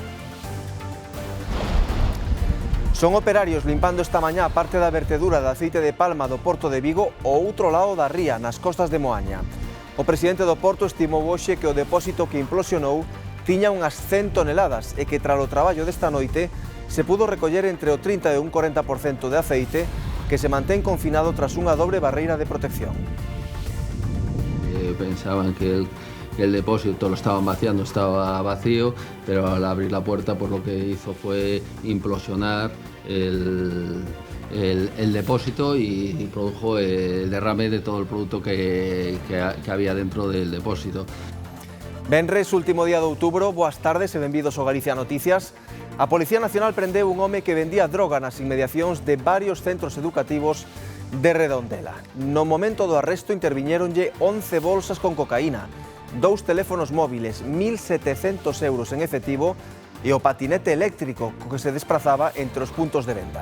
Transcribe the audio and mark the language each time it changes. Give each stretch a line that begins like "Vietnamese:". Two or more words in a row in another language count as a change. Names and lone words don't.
Galician: Son operarios limpando esta mañá a parte da vertedura de aceite de palma do Porto de Vigo ao outro lado da ría, nas costas de Moaña. O presidente do Porto estimou hoxe que o depósito que implosionou tiña unhas 100 toneladas e que tras o traballo desta noite se pudo recoller entre o 30 e un 40% de aceite que se mantén confinado tras unha dobre barreira de protección.
Spanish: Pensaban que el depósito lo estaban vaciando, estaba vacío, pero al abrir la puerta pues lo que hizo fue implosionar el depósito y produjo el derrame de todo el producto que había dentro del depósito.
Galician: Venres, último día de outubro, boas tardes e benvidos ao Galicia Noticias. A Policía Nacional prendeu un home que vendía droga nas inmediacións de varios centros educativos de Redondela. No momento do arresto interviñéronlle 11 bolsas con cocaína, 2 teléfonos móviles, 1.700 euros en efectivo e o patinete eléctrico co que se desprazaba entre os puntos de venda.